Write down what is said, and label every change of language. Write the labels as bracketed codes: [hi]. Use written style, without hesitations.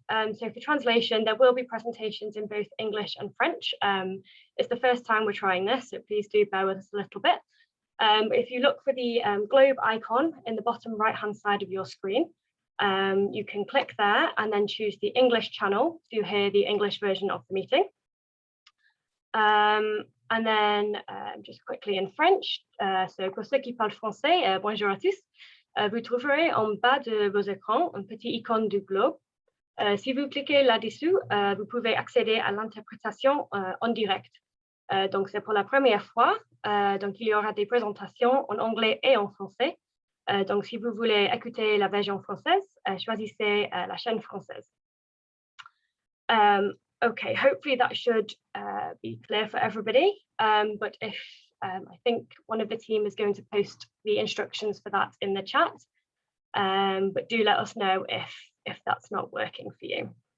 [en] So for translation, there will be presentations in both English and French. It's the first time we're trying this, so please do bear with us a little bit. If you look for the globe icon in the bottom right-hand side of your screen, you can click there and then choose the English channel to hear the English version of the meeting. And then just quickly in French, so [fr] pour ceux qui parlent français, bonjour à tous. Vous trouverez en bas de vos écrans un petit icône du globe. Si vous cliquez là-dessous, vous pouvez accéder à l'interprétation en direct. Donc, c'est pour la première fois. Donc, il y aura des présentations en anglais et en français. Donc, si vous voulez écouter la version française, choisissez la chaîne française. [en] Okay, hopefully that should be clear for everybody. But if I think one of the team is going to post the instructions for that in the chat, but do let us know if that's not working for you.